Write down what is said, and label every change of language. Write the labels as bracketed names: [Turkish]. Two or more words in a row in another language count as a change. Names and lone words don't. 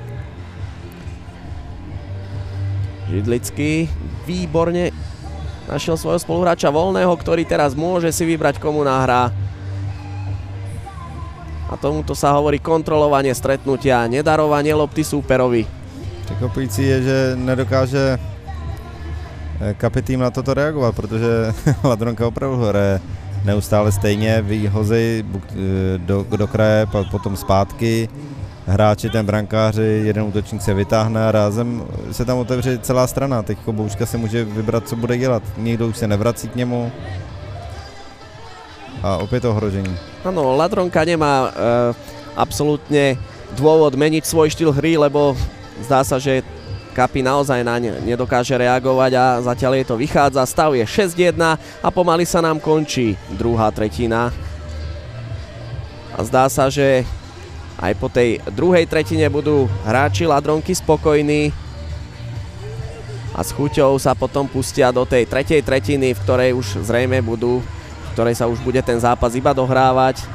[Slovak] Židlický výborne našiel svojho spoluhráča voľného, ktorý teraz môže si vybrať, komu nahrá. A tomuto sa hovorí kontrolovanie stretnutia, nedarovanie lopty súperovi. [Czech] Překvapující je, že nedokáže Kapi tým na toto reagovat, protože Ladronka opravdu hraje neustále stejně, výhozy do kraje, potom zpátky hráči, ten brankáři, jeden útočník se vytáhne a rázem se tam otevře celá strana. Teď Boučka se může vybrat, co bude dělat. Nikdo už se nevrací k němu. A opět ohrožení. [Slovak] Áno, Ladronka nemá absolútne dôvod meniť svoj štýl hry, lebo zdá sa, že Kapi naozaj naň nedokáže reagovať a zatiaľ jej to vychádza. Stav je 6-1 a pomaly sa nám končí druhá tretina. A zdá sa, že aj po tej druhej tretine budú hráči Ladronky spokojní a s chuťou sa potom pustia do tej tretej tretiny, v ktorej už zrejme ktorej sa už bude ten zápas iba dohrávať.